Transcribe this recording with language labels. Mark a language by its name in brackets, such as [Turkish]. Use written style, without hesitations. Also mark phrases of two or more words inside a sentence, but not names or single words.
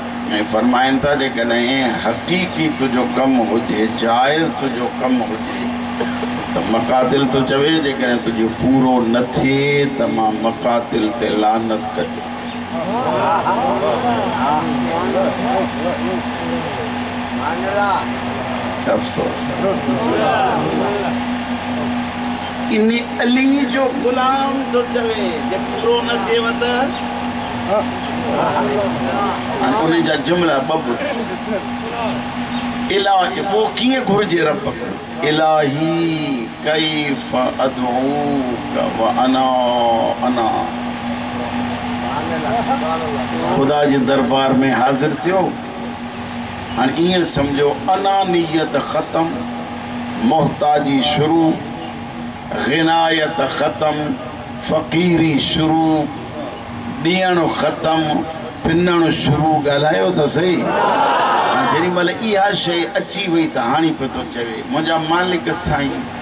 [Sindhi] ऐं फरमाइनि था जेकॾहिं हक़ीक़ी तुंहिंजो कमु हुजे जाइज़ तुंहिंजो कमु हुजे त मक़ातिल तो चवे जेकॾहिं तुंहिंजो पूरो न थिए त मां मक़ातिल ते लानत कजो अफ़सोस इन अली जो ग़ुलाम तो चवे जे पूरो न थिएव त उन जा जुमला ॿ इलाही वो कीअं घुरिजे रब इलाही [Arabic] كيف أدعوك وأنا أنا [Sindhi] खुदा जे दरबार में हाज़िर थियो हाणे ईअं सम्झो अनानियत ख़तम मोहताजी शुरू ग़िनायत ख़तम फ़क़ीरी शुरू ॾियणु ख़तम पिनणु शुरू ॻाल्हायो त सही जेॾी महिल इहा शइ अची वई त हाणे पियो थो चवे मुंहिंजा मालिक साईं